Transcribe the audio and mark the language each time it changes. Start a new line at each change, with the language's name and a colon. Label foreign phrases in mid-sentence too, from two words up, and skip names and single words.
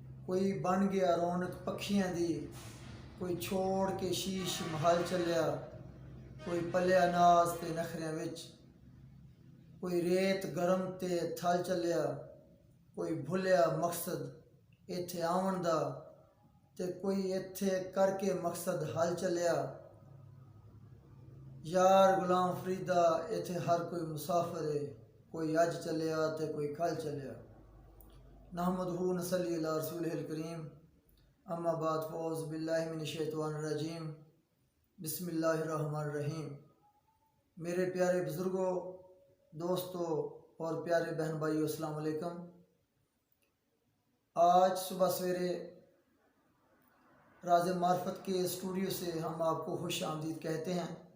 Punjabi: کوئی بن گیا رونق پکھیاں دی، کوئی چھوڑ کے شیش محل چلیا، کوئی پلیا ناز تے نخریاں وچ، کوئی ریت گرم تے تھل چلیا، کوئی بھلیا مقصد ایتھے آون دا تے کوئی ایتھے کر کے مقصد حل چلیا۔ یار غلام فریدا ایتھے ہر کوئی مسافر ہے، کوئی اج چلیا تے کوئی کل چلیا۔
Arabic: نحمدہ نصلی علی رسولہ الکریم، اما بعد فاعوذ باللہ من الشیطان الرجیم، بسم اللہ الرحمن الرحیم۔
Urdu: میرے پیارے بزرگوں، دوستوں اور پیارے بہن بھائیوں، السلام علیکم۔ آج صبح سویرے راز معرفت کے اسٹوڈیو سے ہم آپ کو خوش آمدید کہتے ہیں۔